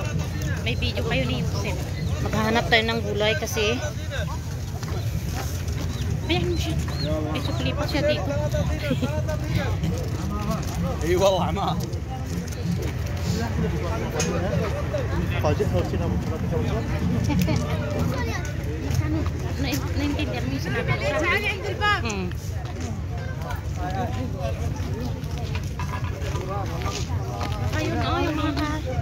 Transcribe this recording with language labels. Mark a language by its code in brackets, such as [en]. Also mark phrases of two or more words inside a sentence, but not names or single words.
[tl] May video kayo ni Yusef. Maghahanap tayo ng gulay kasi Ayan mo siya. May sukli pa siya dito. [ar] اي والله ما [tl] Naintindihan mo yung sinabi ko. Ayun o, yung mga cash.